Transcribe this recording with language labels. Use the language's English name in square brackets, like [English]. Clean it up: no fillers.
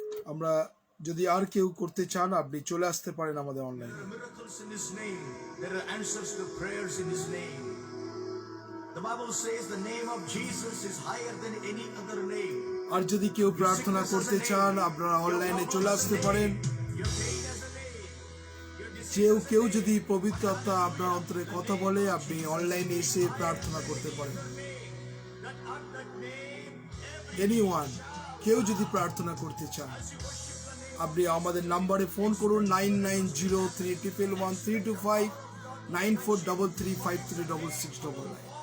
[Bangla] আমরা যদি আর কেউ করতে চান আপনি চলে আসতে পারেন আমাদের অনলাইনে। [English] There are miracles in His name. There are answers to prayers in His name. The Bible says the name of Jesus is higher than any other name. [Bangla] আর যদি কেউ প্রার্থনা করতে চান আপনারা অনলাইনে চলে আসতে পারেন। [English] Your pain has a name. Your [Bangla] কেউ যদি পবিত্র আত্মা আপনার অন্তরে কথা বলে আপনি অনলাইনে এসে প্রার্থনা করতে পারেন। এনিওয়ান, কেউ যদি প্রার্থনা করতে চান আপনি আমাদের নম্বরে ফোন করুন 9903111325 9433536699।